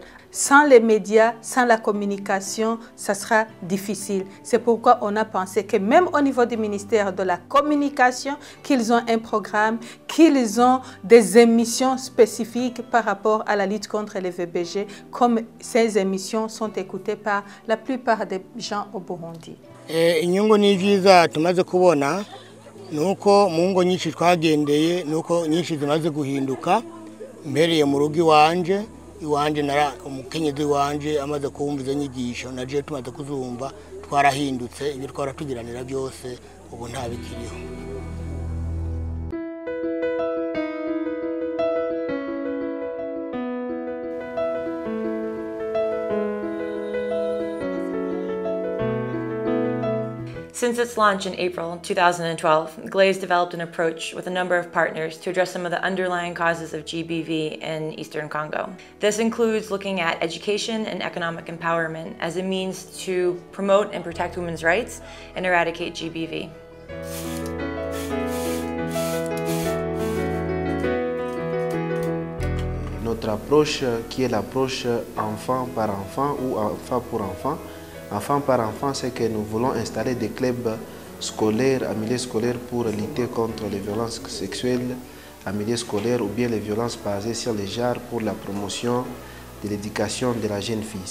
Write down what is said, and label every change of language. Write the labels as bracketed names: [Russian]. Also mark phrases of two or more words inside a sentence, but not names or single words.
[French] Sans les médias, sans la communication, ça sera difficile. C'est pourquoi on a pensé que même au niveau du ministère de la Communication, qu'ils ont un programme, qu'ils ont des émissions spécifiques par rapport à la lutte contre les VBG, comme ces émissions sont écoutées par la plupart des gens au Burundi. [Rundi] Inyungu ni vyiza tumaze kubona nuko mu ngo nyinshi twagendeye nuko nyinshi zimaze guhinduka mbereye mu rugo iwanje nara umukenyezi wanje amaze kumviza nyigisho naje tumaze kuzumva twarahindutse ibyo twaratugiranira byose ubu nta bikiriho. [English] Since its launch in April 2012, GLAY's developed an approach with a number of partners to address some of the underlying causes of GBV in Eastern Congo. This includes looking at education and economic empowerment as a means to promote and protect women's rights and eradicate GBV. [French] Notre approche, qui est l'approche enfant par enfant ou enfant pour enfant, enfant par enfant, c'est que nous voulons installer des clubs scolaires, en milieu scolaire pour lutter contre les violences sexuelles en milieu scolaire ou bien les violences basées sur les genres pour la promotion de l'éducation de la jeune fille.